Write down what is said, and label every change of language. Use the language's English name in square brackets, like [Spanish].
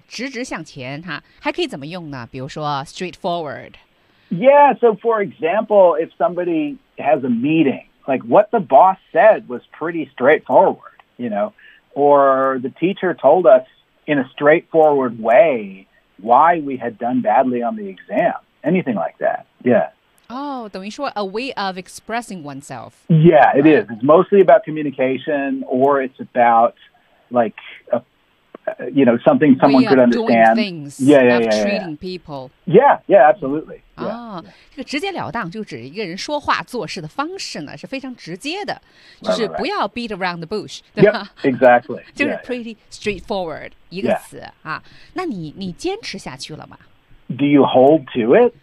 [Chinese] 直直向前哈，还可以怎么用呢？比如说 straightforward. [English] Yeah, so for example, if somebody has a meeting, like what the boss said was pretty straightforward, you know, or the teacher told us in a straightforward way why we had done badly on the exam, anything like that. Yeah. Oh, [Chinese] 等于说 [English] a way of expressing oneself. Yeah, it is. It's mostly about communication or it's about like, you know, something someone could understand. Way of doing things. Yeah, treating people. Yeah, yeah, absolutely. Yeah. [Chinese] 这个直截了当就指一个人说话做事的方式呢是非常直接的。就是不要 [English] beat around the bush. Yep, exactly. [Chinese] 就是 [English] pretty straightforward [Chinese] 一个词。那你坚持下去了吗？ [English] Do you hold to it?